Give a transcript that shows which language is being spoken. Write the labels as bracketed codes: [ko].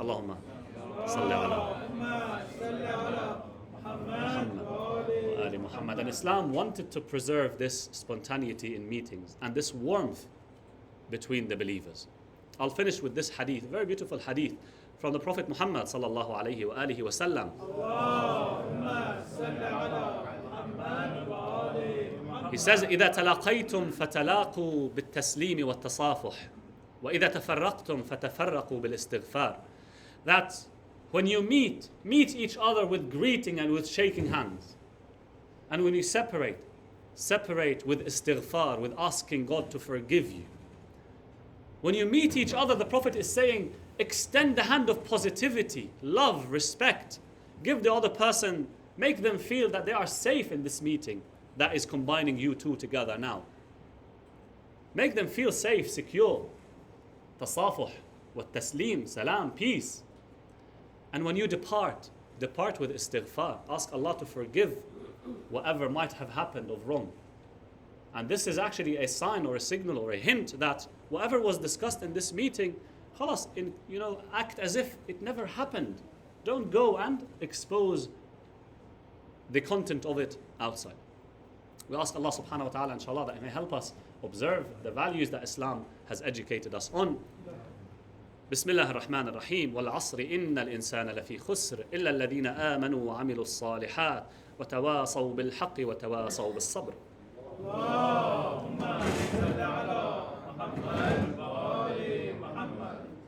[ar] Allahumma salli ala Muhammad wa ali Muhammad. [en] And Islam wanted to preserve this spontaneity in meetings and this warmth between the believers. I'll finish with this hadith, a very beautiful hadith from the Prophet Muhammad sallallahu alayhi wa alihi wa sallam. He says, [ar] إذا تلاقيتم فتلاقوا بالتسليم والتصافح وإذا تفرقتم فتفرقوا بالاستغفار. [en] That when you meet each other with greeting and with shaking hands. And when you separate with istighfar, with asking God to forgive you. When you meet each other, the Prophet is saying, extend the hand of positivity, love, respect. Give the other person, make them feel that they are safe in this meeting that is combining you two together now. Make them feel safe, secure. Tasafuh, wa taslim, salam, peace. And when you depart with istighfar. Ask Allah to forgive whatever might have happened of wrong. And this is actually a sign or a signal or a hint that whatever was discussed in this meeting, khalas, act as if it never happened. Don't go and expose the content of it outside. We ask Allah subhanahu wa ta'ala, inshallah, that He may help us observe the values that Islam has educated us on. [ar] بسم الله الرحمن الرحيم والعصر إن الإنسان لفي خسر إلا الذين آمنوا وعملوا الصالحات وتواصوا بالحق وتواصوا بالصبر. اللهم صل على محمد وآل محمد.